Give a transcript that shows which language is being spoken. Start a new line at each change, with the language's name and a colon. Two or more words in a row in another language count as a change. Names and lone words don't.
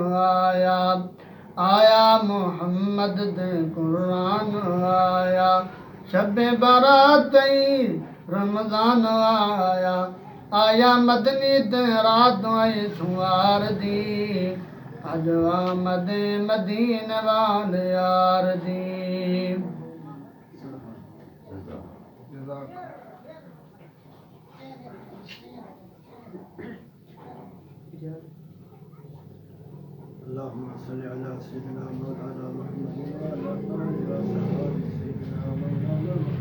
Punjabi: آیا محمد دے قرآن آیا شب بارات رمضان آیا مدنی دے رات سوار دی اج آمد مدین وال یار دی
Arabic: اللهم صل على سيدنا مولانا محمد وعلى آله وصحبه سيدنا مولانا